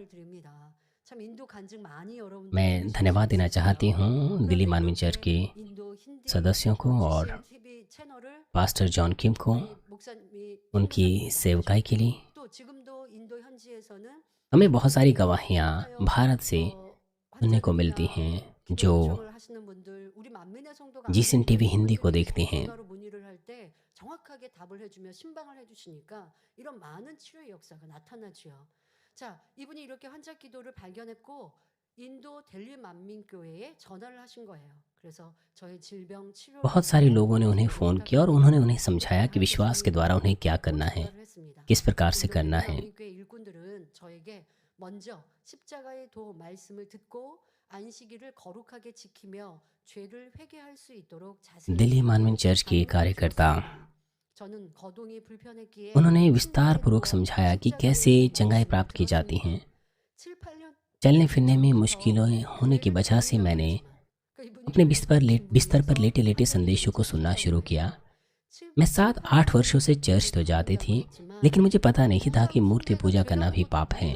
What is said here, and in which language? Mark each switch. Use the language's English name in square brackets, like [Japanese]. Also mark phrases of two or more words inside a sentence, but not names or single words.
[Hindi] मैं धन्यवाद देना चाहती हूँ दिल्ली मानवीय चर्च के सदस्यों को और पास्टर जॉन किम को उनकी सेवकाई के लिए। हमें बहुत सारी गवाहियाँ भारत से सुनने को मिलती हैं जो जीसीएन टीवी हिंदी को देखते हैं। [Korean] 정확하게 답을 해주며 신방을 해주시니까 이런 많은 치료의 역사가 나타나죠. 자, 이분이 이렇게 환자 기도를 발견했고 인도 델리 만민교회에 전화를 하신 거예요. 그래서 저의 질병 치료 [Hindi] बहुत सारे लोगों ने उन्हें फ़ोन किया और उन्होंने उन्हें समझाया कि विश्वास के द्वारा उन्हें क्या करना है, किस प्रकार से करना है। [Korean] 만민교회 일꾼들은 저에게 먼저 십자가의 도 말씀을 듣고 안식일을 거룩하게 지키며 죄를 회개할 수 있도록 자세히 [Hindi] दिल्ली मानवीय चर्च के कार्यकर्ता [Korean] 저는 거동이 불편했기에 [Hindi] उन्होंने विस्तार पूर्वक समझाया कि कैसे चंगाई प्राप्त की जाती हैं। [Korean] 7-8년 [Hindi] चलने फिरने में मुश्किलें होने की वजह से मैंने अपने बिस्तर पर लेटे लेटे संदेशों को सुनना शुरू किया। मैं 7-8 वर्षों से चर्च तो जाती थी, लेकिन मुझे पता नहीं था कि मूर्ति पूजा करना भी पाप है।